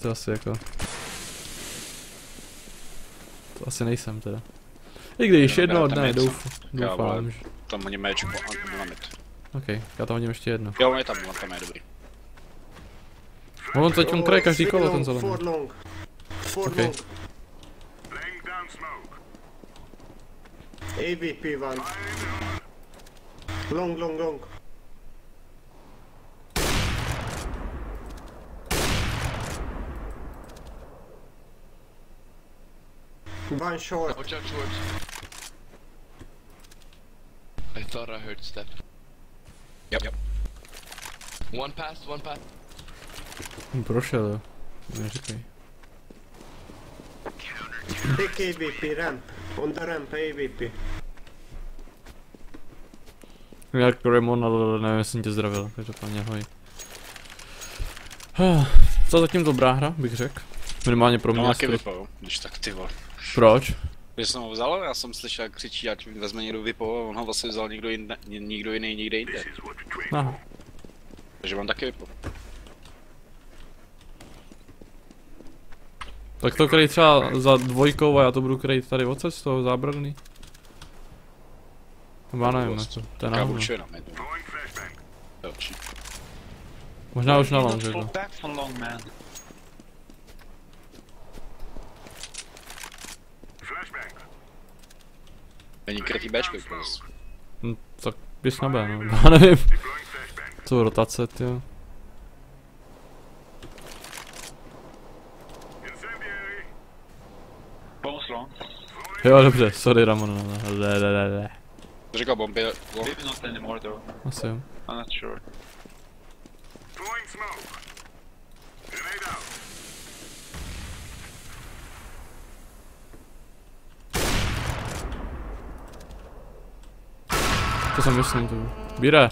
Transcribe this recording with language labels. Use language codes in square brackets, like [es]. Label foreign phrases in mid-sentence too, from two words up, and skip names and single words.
[cs] To asi jako... To asi nejsem teda. I když jednoho dne, doufám, že... Tam hodím Bčko a jdu na mid. OK, já tam hodím ještě jedno. Jo, on tam je dobrý. On teď on kraje každý [en] Three [cs] kolo ten [en] long, [cs] zelený. [en] 4 long. 4 Okay. long. Laying down smoke. AVP one. Long, long, long. One short. Watch out short. I thought I heard step. Yep. One pass, one pass. [cs] Prošel, jo. Neříkej. [en] Take AVP ramp. On the ramp AVP. [cs] Jak Ramon, ale nevím, jestli jsem tě zdravil, každopádně ahoj. Co zatím dobrá hra, bych řekl. Minimálně pro mě. No taky vypal, když tak ty vole. Proč? Když jsem ho vzal, já jsem slyšel, jak křičí, ať vezme někdo vypal, a on ho vlastně vzal někdo jiný někde jinde. Aha. Takže mám taky vypal. Tak to kryj třeba za dvojkou a já to budu kryjt tady odsud z toho zábradlný. Nebo já nevím, to je Já náhodou. budu na mid. [en] Throwing flashbang. [cs] Další. Možná už na long, že [en] Fall to. back from long, man. Flashbang. [cs] Není krytý Bčko, prostě. Tak běž na B, no. Já nevím. [en] Deploying flashbang. [cs] Co rotace, tyjo. [en] Incendiary. Both long. [cs] Jo, dobře, sorry Ramon, le. To říkal bomby, [en] long. Maybe not anymore though. [cs] Asi jo. [en] I'm not sure. Throwing smoke. Grenade out. [cs] To jsem myslím tu. Bíre.